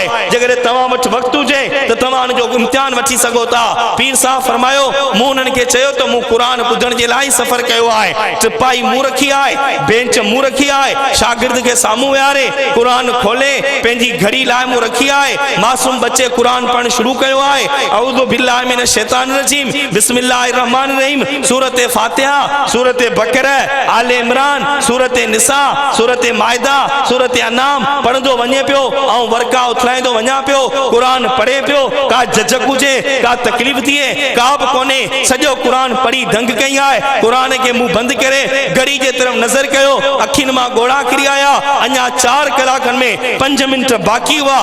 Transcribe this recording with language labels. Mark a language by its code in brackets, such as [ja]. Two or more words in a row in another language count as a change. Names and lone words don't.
[sd] जेकॾहिं तव्हां वटि वक़्तु हुजे त तव्हां हुनजो इम्तिहान वठी सघो था। पीर साहब फरमायो मूं उन्हनि खे चयो त मूं क़ुरान ॿुधण जे लाइ सफ़र कयो आहे, टिपाई मूं रखी आहे, बेंच मूं रखी आहे, शागिर्द खे साम्हूं विहारे क़ुरान खोले पंहिंजी घड़ी लाइ मूं रखी आहे। मासूम बच्चे क़ुरान पढ़णु शुरू कयो आहे। [ar] أعوذ بالله من الشيطان الرجيم، بسم الله الرحمن الرحيم, [sd] सूरत फातिहा, सूरत बकरा, आले इमरान, सूरत निसा, सूरत माइदा, सूरत अनाम पढ़ंदो वञे पियो ऐं वर्का उथलाईंदो वञा पियो। क़ुरान पढ़े पियो, का झझक हुजे, का तकलीफ़ थिए, का बि कोन्हे, सॼो क़ुरान पढ़ी दंग कई आहे। क़ुरान खे मुंहुं बंदि करे घड़ी जे तरफ़ नज़र कयो, अखियुनि मां ॻोढ़ा किरी आया। अञा 4 कलाकनि में 5 मिंट बाक़ी हुआ।